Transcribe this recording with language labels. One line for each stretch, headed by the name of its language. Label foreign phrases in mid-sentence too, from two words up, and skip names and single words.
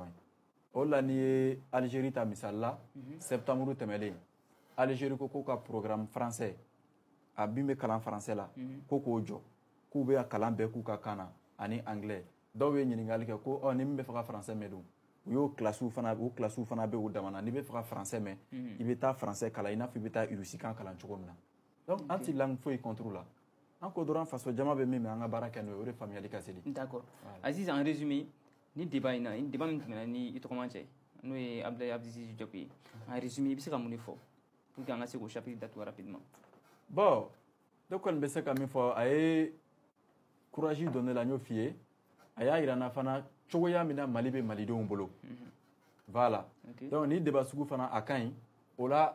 Bambara: ye o la n'i ye Algérie ta misali la septembre tɛmɛlen Algérie ko k'u ka
French: programme français
Bambara: a min bɛ kalan français la ko k'o jɔ k'u bɛ kalan bɛɛ k'u ka kan na ani anglais dɔw ye ɲininkali kɛ ko ni min bɛ fɛ ka français mɛn dun u y'o kilasiw fana bɛ u dama na n'i bɛ fɛ ka français mɛn i bɛ taa français kalan i n'a fɔ i bɛ taa russikan kalan cogo min na donc an tɛ langue foyi contre la an ko dɔrɔn faso jama bɛ min mɛn an ka baara kɛ n'o ye o de faamuyali ka teli.
French: D'accord.
Bambara: Aziz,
French: en résumé
Bambara: ni débat in na ni débat min tɛmɛna ni i tɔgɔma cɛ n'o ye Abdoulaye Abdou Diop ye
French: en résumé
Bambara: i bɛ se ka mun de fɔ
French: pour que
Bambara: an ka se k'o chapitre datugu rapidement. Bon ne kɔni bɛ se ka min fɔ a ye courage don ne la n y'o f'i ye a y'a yira n na fana cogoya min na Mali bɛ malidenw bolo voilà donc ni débat sugu fana a ka ɲi o la